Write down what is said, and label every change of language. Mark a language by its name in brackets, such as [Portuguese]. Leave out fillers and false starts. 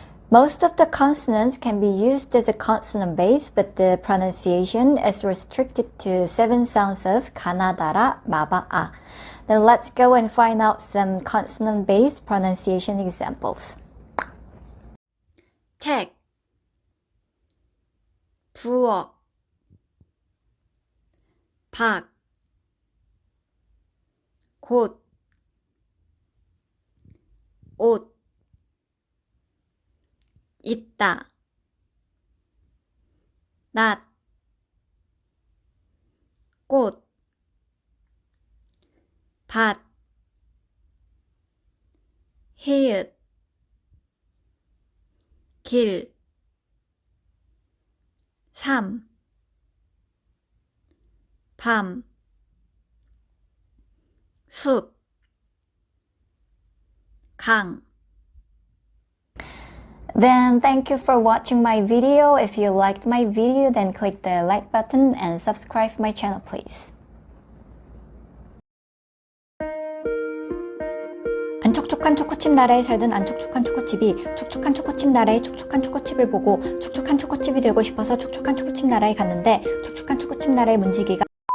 [English] Most of the consonants can be used as a consonant base, but the pronunciation is restricted to 7 sounds of [Korean] 가나다라, 마바아. [English] Then let's go and find out some consonant-based pronunciation examples. [Korean] 책, 부엌, 박, 곧, 옷, 있다, 낮, 꽃, 밭, 히읗, 길, 삶, 밤, 숲, 강. [English] Then thank you for watching my video. If you liked my video, then click the like button and subscribe my channel, please. [Korean] 안촉촉한 초코칩 나라에 살던 안촉촉한 초코칩이 촉촉한 초코칩 나라의 촉촉한 초코칩을 보고 촉촉한 초코칩이 되고 싶어서 촉촉한 초코칩 나라에 갔는데 촉촉한 초코칩 나라의 문지기가